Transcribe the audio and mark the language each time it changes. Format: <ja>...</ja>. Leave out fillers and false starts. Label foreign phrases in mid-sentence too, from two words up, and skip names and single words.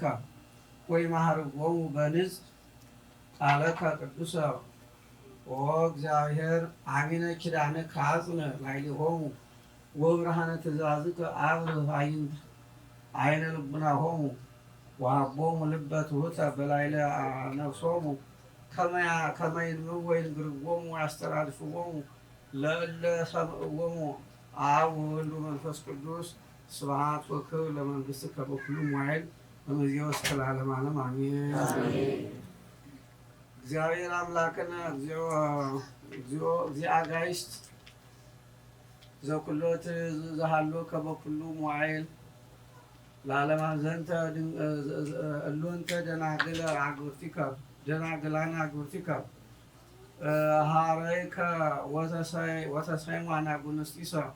<gez>ወይመሃርዎሙ በንጽሕ ቃለከ ቅዱሰ ወእግዚአብሔር አሚነ ኪዳንከ አጽንዕ ላዕሌሆሙ ወብርሃነ ትእዛዝከ አብርህ አይነ ልቡናሆሙ ወሀቦሙ ልበ ትሑተ በላዕለ ነፍሶሙ ከመ ይንብቡ ወይንግርዎሙ ወያስተላልፍዎሙ ለእለ ሰምዕዎሙ አብ ወወልድ ወመንፈስ ቅዱስ ስብሐት ወክብር ለመንግሥትከ በኩሉ መዋዕል እምይእዜሰ እስከ ለዓለመ ዓለም አሜን። እግዚአብሔር አምላክነ እግዚኦ አጋዕዝት ዘኩሎት ዘሃሎከ በኩሉ መዋዕል ለዓለመ ዘንተ እሎንተ ደናግላነ አግብርቲከ ሀረይከ ወተሰይሟነ አቡንስጢሰ</gez>